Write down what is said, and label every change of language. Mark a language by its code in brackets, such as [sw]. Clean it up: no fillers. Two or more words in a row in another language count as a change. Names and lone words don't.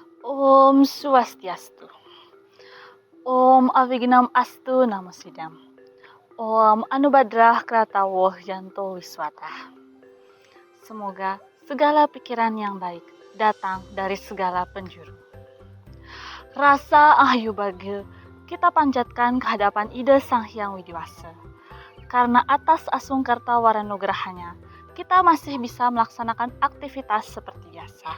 [sa] Om Swastiastu. Om Avignam Astu Namo Sidam. Om Anubadrah Kratawoh Yanto Wiswata. [id] Semoga segala pikiran yang baik datang dari segala penjuru. Rasa [ban] ahyu bagil [id] kita panjatkan ke hadapan ide Sang Hyang Widiwasa. Karena atas [kaw] asungkarta waranugrahanya, [id] kita masih bisa melaksanakan aktivitas seperti biasa.